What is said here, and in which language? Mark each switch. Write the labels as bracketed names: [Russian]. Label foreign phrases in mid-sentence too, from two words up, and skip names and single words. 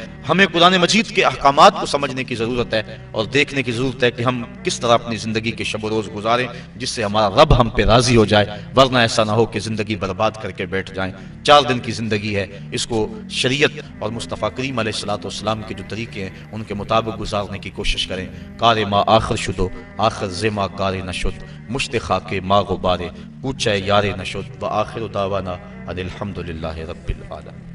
[Urdu] ہمیں قرآن مجید کے احکامات کو سمجھنے کی ضرورت ہے اور دیکھنے کی ضرورت ہے کہ ہم کس طرح اپنی زندگی کے شب و روز گزاریں جس سے ہمارا رب ہم پہ راضی ہو جائے، ورنہ ایسا نہ ہو کہ زندگی برباد کر کے بیٹھ جائیں۔ 4 دن کی زندگی ہے، اس کو شریعت اور مصطفیٰ کریم علیہ السلام کے جو طریقے ہیں ان کے مطابق گزارنے کی کوشش کریں۔ [Persian] کار ما آخر شدو آخر زما کار نشد، مشت خاک ما غبارے کوچہ یار نشد، [Arabic] و آخر دعوانا ان الحمدللہ رب العالمین۔